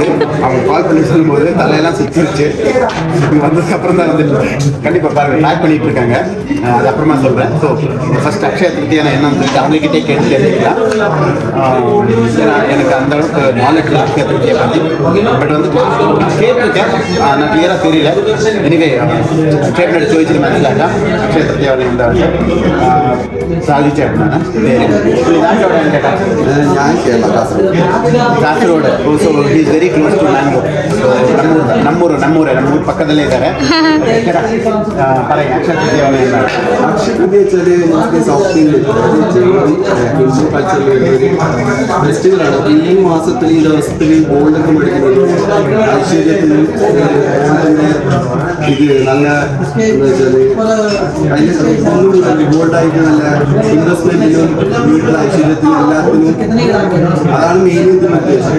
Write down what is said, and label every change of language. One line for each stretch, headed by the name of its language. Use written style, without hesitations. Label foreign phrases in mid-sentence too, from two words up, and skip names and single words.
Tamil: அவங்க கால் பண்ணி சொல்லும்போது தலையெல்லாம் சுற்றிருச்சு. வந்ததுக்கப்புறம் தான் வந்து கண்டிப்பாக பாருங்கள், பேக் பண்ணிகிட்டு இருக்காங்க. அது அப்புறமா சொல்கிறேன்.
English: so first
Tamil: அக்ஷய திருத்தியான என்னன்னு சொல்லிட்டு அவங்ககிட்டே கேட்டு தெரிஞ்சுக்கலாம். எனக்கு அந்த அளவுக்கு நாலேஜ் அக்ஷய திருத்தியை பற்றி. பட் வந்து கேட்டிருக்கேன், நான் கிளியராக தெரியல.
Malayalam: എനിവേ ചേട്ടനോട് ചോദിച്ചിട്ട് മനസ്സിലാക്കാം. അക്ഷയ തൃതീയ സാധിച്ചേട്ടനാണ് പേര്.
English: ഞാൻ ಕಾಸರಗೋಡು. so he is very close to Mangalore.
Kannada: ನಮ್ಮೂರು ಪಕ್ಕದಲ್ಲೇ ಇದ್ದಾರೆ.
Malayalam: പറയാം അക്ഷയ തൃതീയ അക്ഷയ തൃതീയ വെച്ചാൽ
English: South Indian Hindu culture festival.
Malayalam: അപ്പോൾ ഈ മാസത്തിൽ ഈ ദിവസത്തിൽ ഗോൾഡൊക്കെ മേടിക്കുന്നത് ഐശ്വര്യത്തിന് ഇത് നല്ല എന്താ വെച്ചാൽ അതിന് ഗോൾഡായിട്ട് നല്ല ഇൻവെസ്റ്റ്മെന്റിനും വീട്ടിലെ ഐശ്വര്യത്തിനും എല്ലാത്തിനും അതാണ് മെയിൻ ഉദ്ദേശം.